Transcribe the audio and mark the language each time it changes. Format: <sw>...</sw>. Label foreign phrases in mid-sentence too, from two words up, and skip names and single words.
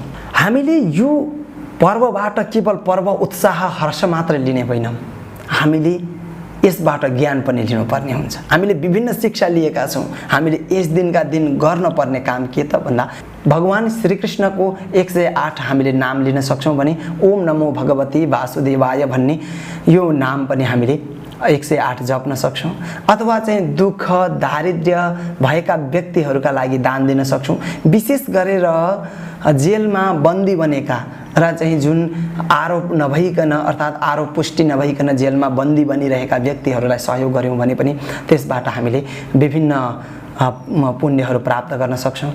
<ne>हामीले यो पर्वबाट केवल पर्व, उत्साह, हर्ष मात्र लिने होइनौँ, हामीले यसबाट ज्ञान पनि लिनुपर्ने हुन्छ। हामीले विभिन्न शिक्षा लिएका छौँ। हामीले यस दिनका दिन गर्नुपर्ने काम के त भन्दा भगवान श्रीकृष्णको 108 हामीले नाम लिन सक्छौँ भने</ne> <sa>ओम नमो भगवती वासुदेवाय</sa> <ne>भन्ने यो नाम पनि हामीले 108 जप्न सक्छौँ। अथवा चाहिँ दुःख, दारिद्र्य भएका व्यक्तिहरूका लागि दान दिन सक्छौँ। विशेष गरेर जेलमा बन्दी बनेका र चाहिँ जुन आरोप नभइकन अर्थात् आरोप पुष्टि नभइकन जेलमा बन्दी बनिरहेका व्यक्तिहरूलाई सहयोग गऱ्यौँ भने पनि त्यसबाट हामीले विभिन्न पुण्यहरू प्राप्त गर्न सक्छौँ।</ne>